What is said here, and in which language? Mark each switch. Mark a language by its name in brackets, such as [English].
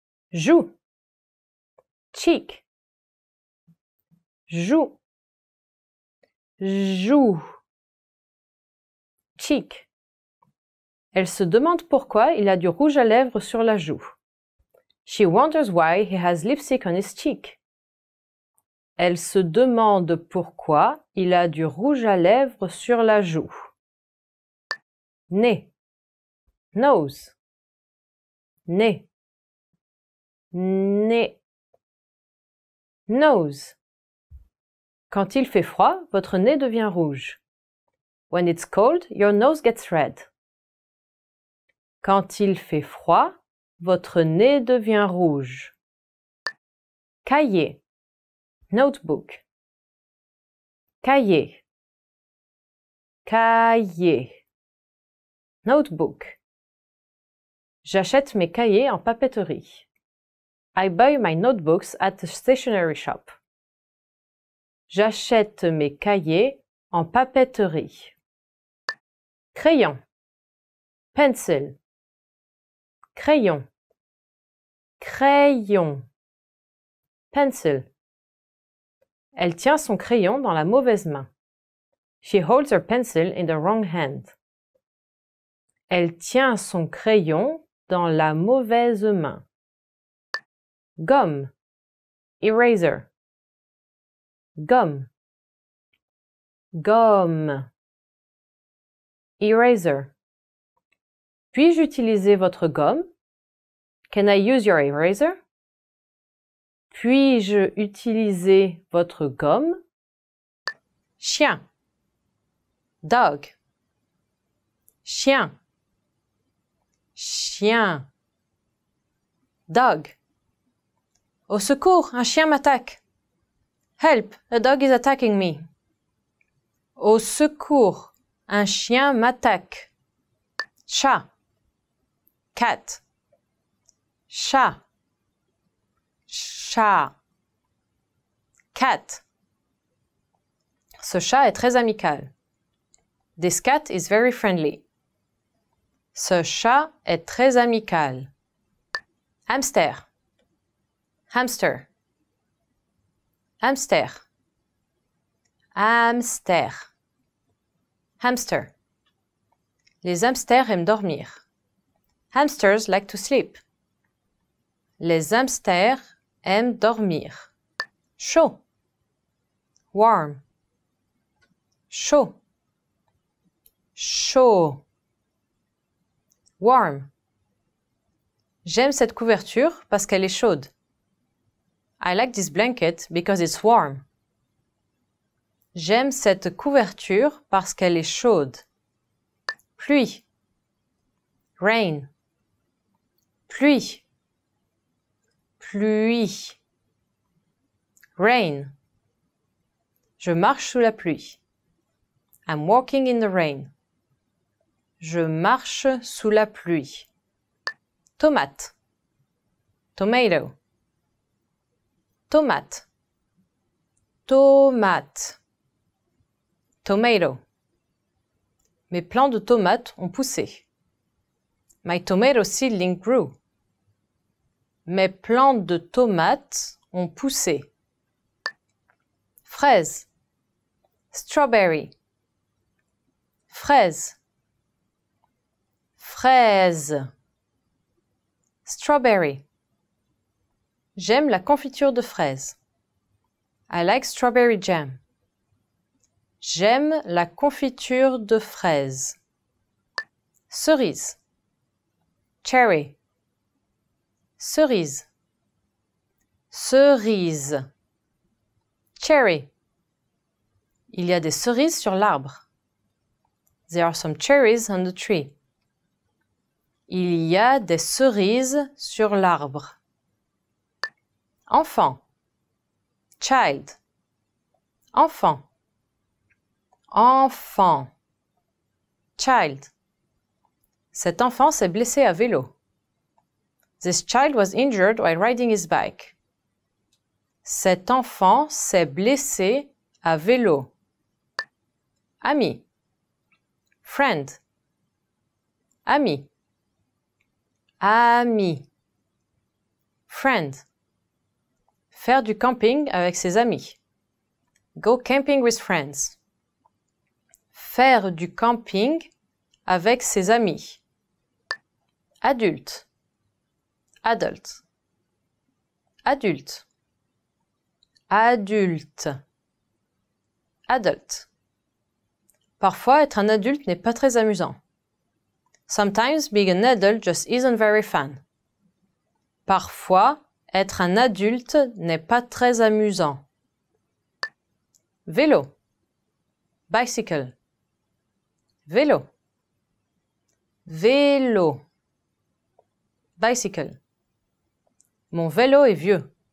[French] Joue. Cheek. Joue. Joue. Cheek. Elle se demande pourquoi il a du rouge à lèvres sur la joue. [English] She wonders why he has lipstick on his cheek. [French] Elle se demande pourquoi il a du rouge à lèvres sur la joue. Nez. Nose. Nez. Nez. Nose. Quand il fait froid, votre nez devient rouge. [English] When it's cold, your nose gets red. [French] Quand il fait froid, votre nez devient rouge. Cahier. Notebook. Cahier. Cahier. Notebook. J'achète mes cahiers en papeterie. [English] I buy my notebooks at the stationery shop. [French] J'achète mes cahiers en papeterie. Crayon. Pencil. Crayon. Crayon. Pencil. Elle tient son crayon dans la mauvaise main. [English] She holds her pencil in the wrong hand. [French] Elle tient son crayon dans la mauvaise main. Gomme. Eraser. Gomme. Gomme. Eraser. Puis-je utiliser votre gomme? [English] Can I use your eraser? [French] Puis-je utiliser votre gomme? Chien. Dog. Chien. Chien. Dog. Au secours, un chien m'attaque. [English] Help, a dog is attacking me. [French] Au secours, un chien m'attaque. Chat. Cat. Chat. Chat. Cat. Ce chat est très amical. [English] This cat is very friendly. [French] Ce chat est très amical. Hamster. Hamster. Hamster. Hamster. Hamster. Les hamsters aiment dormir. [English] Hamsters like to sleep. [French] Les hamsters aiment dormir. Chaud. Warm. Chaud. Chaud. Warm. J'aime cette couverture parce qu'elle est chaude. [English] I like this blanket because it's warm. [French] J'aime cette couverture parce qu'elle est chaude. Pluie. Rain. Pluie. Pluie. Rain. Je marche sous la pluie. [English] I'm walking in the rain. [French] Je marche sous la pluie. Tomate. Tomato. Tomate. Tomate. Tomato. Mes plants de tomates ont poussé. [English] My tomato seedling grew. [French] Mes plants de tomates ont poussé. Fraise. Strawberry. Fraise. Fraise. Strawberry. J'aime la confiture de fraises. [English] I like strawberry jam. [French] J'aime la confiture de fraises. Cerise. Cherry. Cerise. Cerise. Cherry. Il y a des cerises sur l'arbre. [English] There are some cherries on the tree. [French] Il y a des cerises sur l'arbre. Enfant. Child. Enfant. Enfant. Child. Cet enfant s'est blessé à vélo. [English] This child was injured while riding his bike. [French] Cet enfant s'est blessé à vélo. Ami. Friend. Ami. Ami. Friend. Faire du camping avec ses amis. [English] Go camping with friends. [French] Faire du camping avec ses amis. Adulte. Adult. Adulte. Adulte. Adult. Parfois, être un adulte n'est pas très amusant. [English] Sometimes being an adult just isn't very fun. [French] Parfois, être un adulte n'est pas très amusant. Vélo. Bicycle. Vélo. Vélo. Bicycle. Mon vélo est vieux.